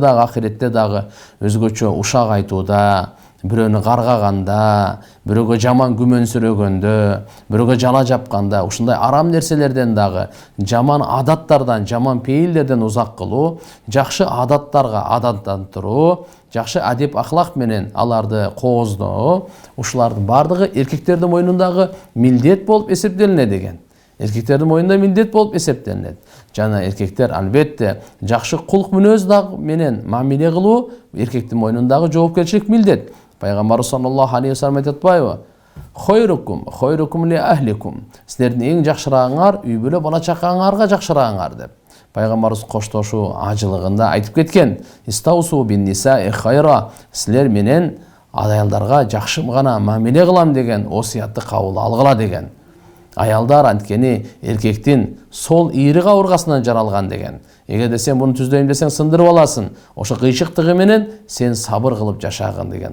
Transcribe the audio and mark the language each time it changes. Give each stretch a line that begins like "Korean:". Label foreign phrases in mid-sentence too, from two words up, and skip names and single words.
Kyrgyz: дагы ахиретте дагы өзгөчө ушак айтууда, бирөөнү каргаганда, бирөөгө жаман күмөнсүрөгөндө, бирөөгө жала жапканда, ушундай арам нерселерден дагы, жаман адаттардан, жаман пейилдерден узак кылуу, жакшы адаттарга адаттандыруу, жакшы адеп ахлак менен аларды кооздоо, ушулардын бардыгы эркектердин мойнундагы милдет болуп эсептелинет деген. Эркектердин мойнунда милдет болуп эсептелинет. Жана эркектер албетте жакшы кулк мүнөз менен мамиле кылуу эркектин мойнундагы жоопкерчилик милдет. Пайгамбар
Arabic: صلى الله عليه وسلم
Kyrgyz: айтат атпайбы?
Arabic: خيركم لأهليكم.
Kyrgyz: Силердин эң жакшырагыңар үй бүлө бала чакаңарга жакшырагыңар деп. Пайгамбарыбыз коштошуу ажылыгында айтып кеткен.
Arabic: استوصوا بالنساء خيرا.
Kyrgyz: Силер менен аялдарга жакшы гана мамиле кылам деген осуятты кабыл алгыла деген. Аялдар анткени эркектин сол ийри кабыргасынан жаралган деген. Эгерде сен буну түздөйм десең сындырып аласың. Ошо кыйшыктыгы менен сен сабыр кылып жашагын деген.